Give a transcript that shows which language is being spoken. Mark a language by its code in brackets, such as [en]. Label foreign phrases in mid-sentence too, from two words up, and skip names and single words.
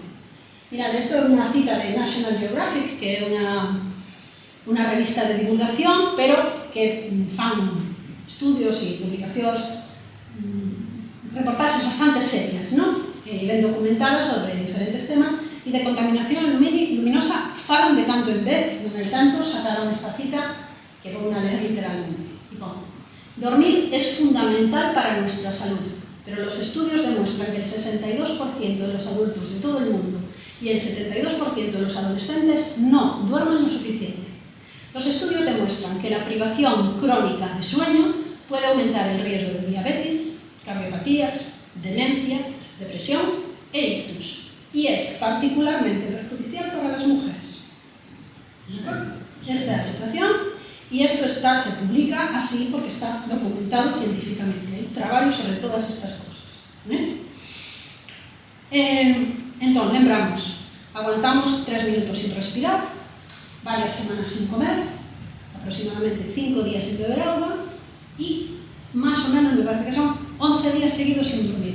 [gl] Mirad, isto é unha cita de National Geographic, que é unha revista de divulgación, pero que fan estudios e publicacións, reportaxes bastante serias, non? Ben documentadas sobre diferentes temas, e de contaminación luminosa falan de tanto en vez, non hai tanto, sacaron esta cita que vou a ler literalmente. [es] Dormir es fundamental para nuestra salud, pero los estudios demuestran que el 62% de los adultos de todo el mundo y el 72% de los adolescentes no duermen lo suficiente. Los estudios demuestran que la privación crónica de sueño puede aumentar el riesgo de diabetes, cardiopatías, demencia, depresión e ictus. Y es particularmente perjudicial para las mujeres. Esta es la situación y esto se publica así porque está documentado científicamente. [gl] Hay traballo sobre todas estas cosas. Entón, lembramos, aguantamos 3 minutos sin respirar, varias semanas sin comer, aproximadamente 5 días sin beber agua y máis ou menos me parece que son 11 días seguidos sin dormir.